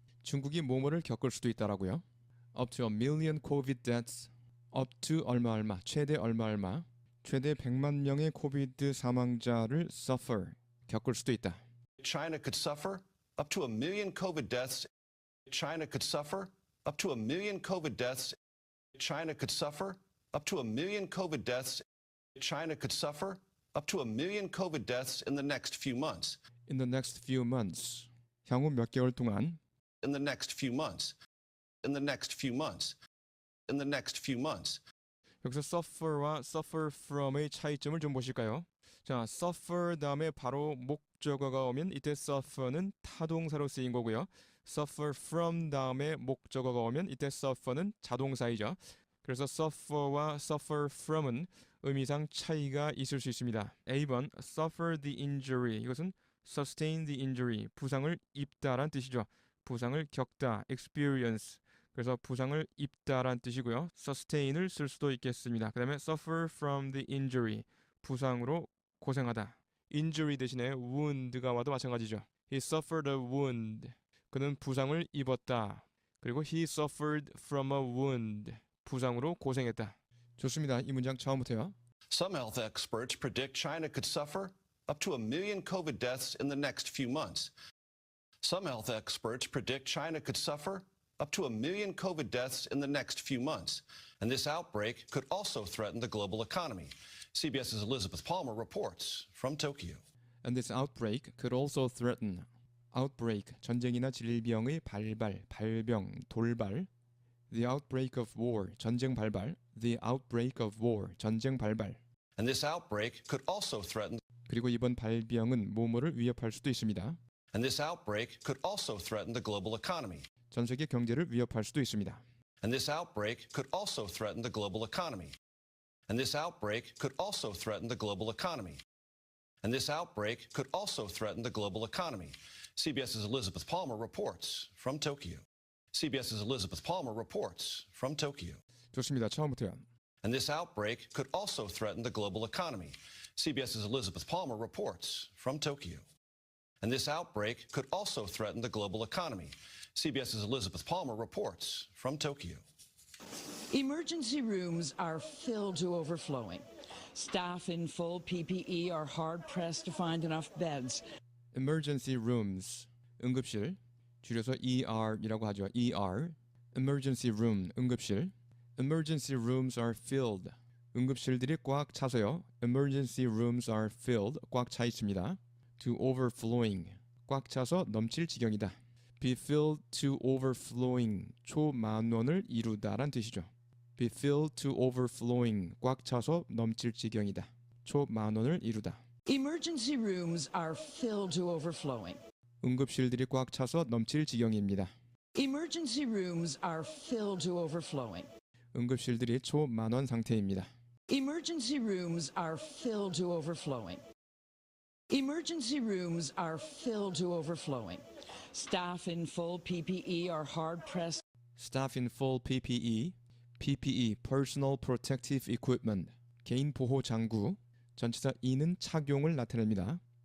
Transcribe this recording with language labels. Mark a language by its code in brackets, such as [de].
[ko] 중국이 뭐뭐를 겪을 수도 있다라고요. [en] Up to 1 million COVID deaths. Up to [ko] 얼마 최대 얼마 최대 100만 명의 코비드 사망자를 suffer 겪을 수도 있다. [en] China could suffer up to 1 million COVID deaths. China could suffer up to 1 million COVID deaths. China could suffer up to 1 million COVID deaths. China could suffer up to 1 million COVID deaths in the next few months. In the next few months. [ko] 향후 몇 개월 동안 [en] In the next few months. In the next few months. In the next few months. [ko] 여기서 suffer와 suffer from의 차이점을 좀 보실까요? 자, suffer 다음에 바로 목적어가 오면 이때 suffer는 타동사로 쓰인 거고요. suffer from 다음에 목적어가 오면 이때 suffer는 자동사이죠. 그래서 suffer와 suffer from은 의미상 차이가 있을 수 있습니다. [en] A번 suffer the injury [ko] 이것은 [en] sustain the injury [ko] 부상을 입다란 뜻이죠. 부상을 겪다 experience 그래서 부상을 입다란 뜻이고요. sustain을 쓸 수도 있겠습니다. 그 다음에 [en] suffer from the injury [ko] 부상으로 고생하다. injury 대신에 wound가 와도 마찬가지죠. [en] He suffered a wound. [ko] 그는 부상을 입었다. 그리고 [en] he suffered from a wound. [ko] 부상으로 고생했다. 좋습니다. 이 문장 처음부터요. [en] Some health experts predict China could suffer up to 1 million COVID deaths in the next few months. Some health experts predict China could suffer up to 1 million COVID deaths in the next few months. And this outbreak could also threaten the global economy. CBS's Elizabeth Palmer reports from Tokyo. And this outbreak could also threaten. [ko] Outbreak, 전쟁이나 질병의 발병, 돌발. [en] The outbreak of war, [ko] 전쟁 발발. [en] The outbreak of war, 전쟁 발발. And this outbreak could also threaten. [ko] 그리고 이번 발병은 뭐뭐를 위협할 수도 있습니다. [en] And this outbreak could also threaten the global economy. [ko] 전 세계 경제를 위협할 수도 있습니다. [en] And this outbreak could also threaten the global economy. And this outbreak could also threaten the global economy. And this outbreak could also threaten the global economy. CBS's Elizabeth Palmer reports from Tokyo. CBS's Elizabeth Palmer reports from Tokyo. [ko] 좋습니다. 처음부터요. [en] And this outbreak could also threaten the global economy. CBS's Elizabeth Palmer reports from Tokyo. And this outbreak could also threaten the global economy. CBS's Elizabeth Palmer reports from Tokyo. Emergency rooms are filled to overflowing. Staff in full PPE are hard-pressed to find enough beds. Emergency rooms, [ko] 응급실, 줄여서 ER이라고 하죠. [en] ER, emergency room, 응급실. Emergency rooms are filled. [ko] 응급실들이 꽉 차서요. [en] Emergency rooms are filled, [ko] 꽉 차 있습니다. [en] To overflowing, [ko] 꽉 차서 넘칠 지경이다. [en] Be filled to overflowing, [ko] 초만원을 이루다란 뜻이죠. [en] Be filled to overflowing, [ko] 꽉 차서 넘칠 지경이다. 초만원을 이루다. [en] Emergency rooms are filled to overflowing. [ko] 응급실들이 꽉 차서 넘칠 지경입니다. [en] Emergency rooms are filled to overflowing. [ko] 응급실들이 초만원 상태입니다. [en] Emergency rooms are filled to overflowing. Emergency rooms are filled to overflowing. Staff in full PPE are hard-pressed. Staff in full PPE, PPE, Personal Protective Equipment, [ko] 개인 보호 장구, 전치사 E는 착용을 나타냅니다.